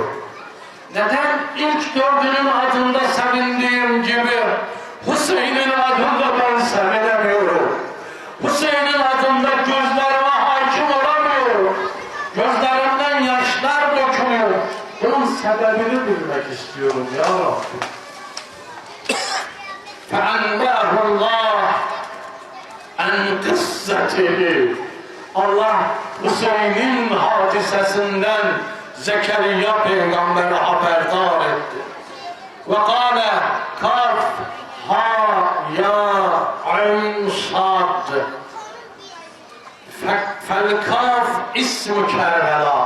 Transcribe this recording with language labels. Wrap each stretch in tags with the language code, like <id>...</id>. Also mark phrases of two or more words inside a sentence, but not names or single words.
<tr>Neden ilk 4'ünün adında sevindiğim gibi Hüseyin'in adında ben sevinemiyorum? Hüseyin'in adında gözlerime hakim olamıyorum. Gözlerimden yaşlar dökülüyor. Bunun sebebini bilmek istiyorum Ya Rabbi.</tr> <ar>فَاَنْبَاهُ اللّٰهِ اَنْ قِسَّتِهِ.</ar> <tr>Allah Hüseyin'in hadisesinden Zekeriya peygamberi haberdar etti.</tr> <ar>وقال كاف ها يا عين صاد. فالكاف اسم كربلاء.</ar>